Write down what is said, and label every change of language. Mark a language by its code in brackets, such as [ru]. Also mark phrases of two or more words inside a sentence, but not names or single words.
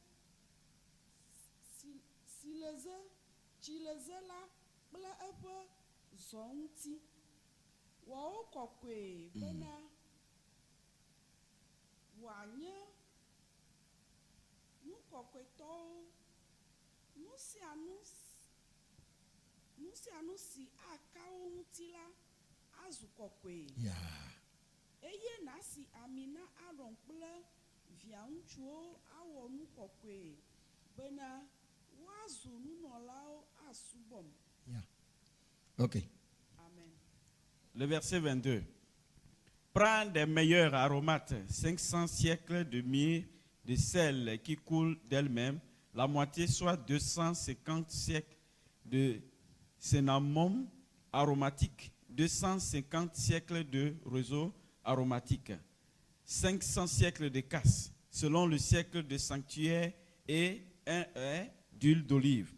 [ee] tsileze la kple eƒe zɔ ŋuti wɔwo kɔkɔe bena wòanye nu kɔkɔetɔwo nu sia nu si aka wo ŋuti la azu kɔkɔe. Eye na si ami na Aron kple via ŋutsuwo awɔ nu kɔkɔe bena woazu nunɔlawo asubɔm. Ok. Amen. [fr] Le verset 22. Prends des meilleurs aromates, 500 siècles de myrrhe, de sel qui coule d'elle-même, la moitié soit 250 siècles de cinnamome aromatique, 250 siècles de roseau aromatique, 500 siècles de casse, selon le siècle de sanctuaire, et un d'huile d'olive.